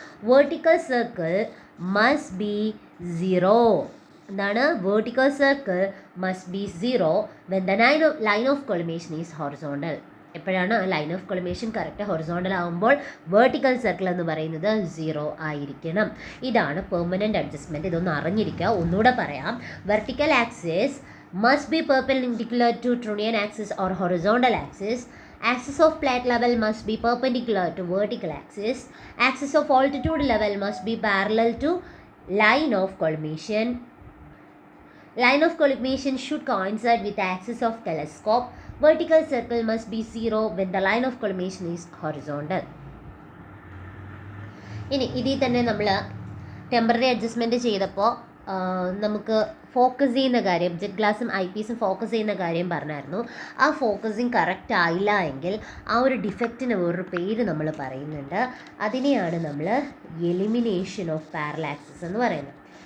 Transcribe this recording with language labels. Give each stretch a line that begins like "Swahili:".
English: Vertical circle must be 0.
Malayalam: എന്താണ്?
English: Vertical circle must be 0 when the line of collimation is horizontal.
Malayalam: എപ്പോഴാണ് line of collimation correct horizontal ആകുമ്പോൾ vertical circle എന്ന് പറയുന്നത് 0 ആയിരിക്കണം. ഇതാണ് permanent adjustment. ഇതൊന്ന് അറിഞ്ഞിരിക്കുക. ഒന്നുകൂടെ പറയാം.
English: Vertical axis must be perpendicular to Trunnian axis or horizontal axis. Axis of plate level must be perpendicular to vertical axis. Axis of altitude level must be parallel to line of collimation. Line of collimation should coincide with the axis of telescope. Vertical circle must be 0 when the line of collimation is horizontal.
Malayalam: ഇനി ഇതിൽ തന്നെ നമ്മൾ temporary adjustment ചെയ്തപ്പോൾ നമുക്ക് focus ചെയ്യുന്ന കാര്യം, jet ഗ്ലാസും I പീസും ഫോക്കസ് ചെയ്യുന്ന കാര്യം പറഞ്ഞായിരുന്നു. ആ ഫോക്കസിങ് കറക്റ്റ് ആയില്ല എങ്കിൽ ആ ഒരു ഡിഫക്റ്റിന് വേറൊരു പേര് നമ്മൾ പറയുന്നുണ്ട്. അതിനെയാണ് നമ്മൾ എലിമിനേഷൻ ഓഫ് പാരലാക്സിസ് എന്ന് പറയുന്നത്.